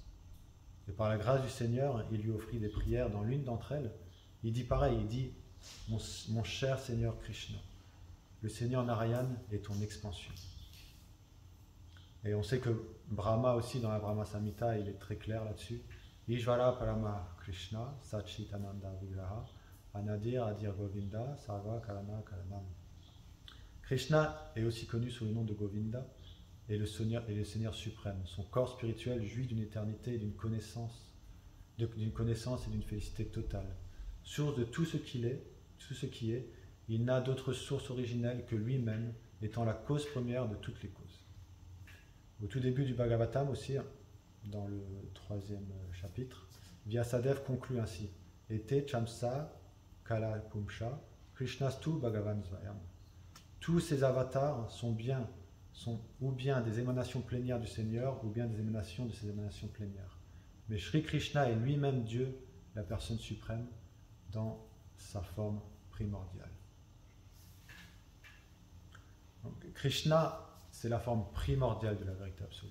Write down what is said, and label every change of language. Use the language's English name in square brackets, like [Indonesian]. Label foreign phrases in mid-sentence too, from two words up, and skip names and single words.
[French] Et par la grâce du Seigneur, il lui offrit des prières dans l'une d'entre elles. Il dit pareil, il dit « Mon cher Seigneur Krishna, le Seigneur Narayan est ton expansion. » Et on sait que Brahma aussi, dans la Brahma Samhita, il est très clair là-dessus. « [Sanskrit] ईश्वर परम कृष्ण, सच्चिदानन्द विग्रह, अनादिर् आदिर् गोविन्द, सर्व कारण कारणम्. [French] » Krishna est aussi connu sous le nom de Govinda, et le Seigneur suprême. Son corps spirituel jouit d'une éternité et d'une connaissance et d'une félicité totale. Source de tout ce qui est, il n'a d'autre source originelle que lui-même, étant la cause première de toutes les causes. Au tout début du Bhagavatam aussi, dans le 3e chapitre, Vyasadeva conclut ainsi « [Sanskrit] एते चांश कला पुंसः कृष्णस्तु भगवान् स्वयम् [French] » Tous ces avatars sont ou bien des émanations plénières du Seigneur, ou bien des émanations de ces émanations plénières. Mais Sri Krishna est lui-même Dieu, la personne suprême, dans sa forme primordiale. Donc, Krishna, c'est la forme primordiale de la vérité absolue.